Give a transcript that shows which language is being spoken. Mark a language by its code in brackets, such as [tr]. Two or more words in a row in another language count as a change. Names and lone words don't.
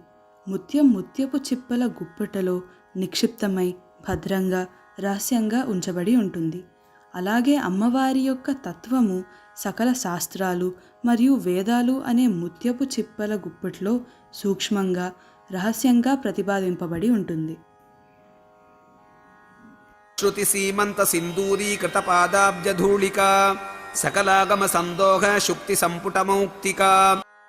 [te] ముత్యం ముత్యపు చిప్పల గుప్పెటలో నిక్షిప్తమై భద్రంగా రహస్యంగా ఉంచబడి ఉంటుంది. అలాగే అమ్మవారి యొక్క తత్వము సకల శాస్త్రాలు మరియు వేదాలు అనే ముత్యపు చిప్పల గుప్పెట్లో సూక్ష్మంగా రహస్యంగా ప్రతిపాదింపబడి ఉంటుంది. [sa] श्रुति सीमंत सिंदूरीकृत पादाब्जधूलिका सकलागम संदोह शुक्ति संपुटमौक्तिका।